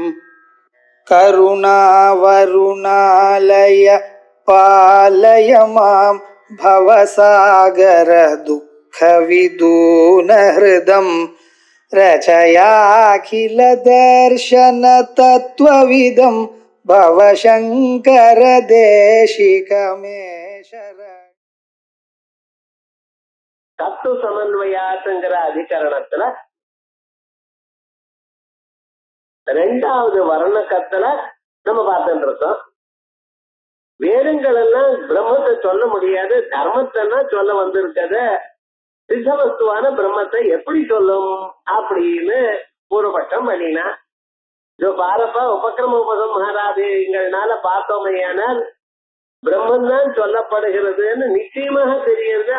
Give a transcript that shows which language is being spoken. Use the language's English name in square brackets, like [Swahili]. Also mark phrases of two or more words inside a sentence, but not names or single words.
[Sanskrit] करुणावरुणालय पालय मां भवसागर दुःखविदूनहृदं रचयाखिल दर्शन तत्त्वविदं भवशङ्कर देशिकमे शरणम्. [Tamil] தத்துவ சமன்வயாத்துங்கிற அதிகரணத்துல ரெண்டாவது வர்ணக்கத்துல நம்ம பார்த்துட்டு இருக்கோம். வேதங்கள் எல்லாம் பிரம்மத்தை சொல்ல முடியாது, தர்மத்தை சொல்ல வந்திருக்கத சித்தவஸ்துவான பிரம்மத்தை எப்படி சொல்லும் அப்படின்னு பூர்வபட்சம் பண்ணினா பாரப்பா உபக்கிரம உபசம்ஹாராதிகள்னால பார்த்தோமையானால் பிரம்மன் தான் சொல்லப்படுகிறதுன்னு நிச்சயமாக தெரியுது.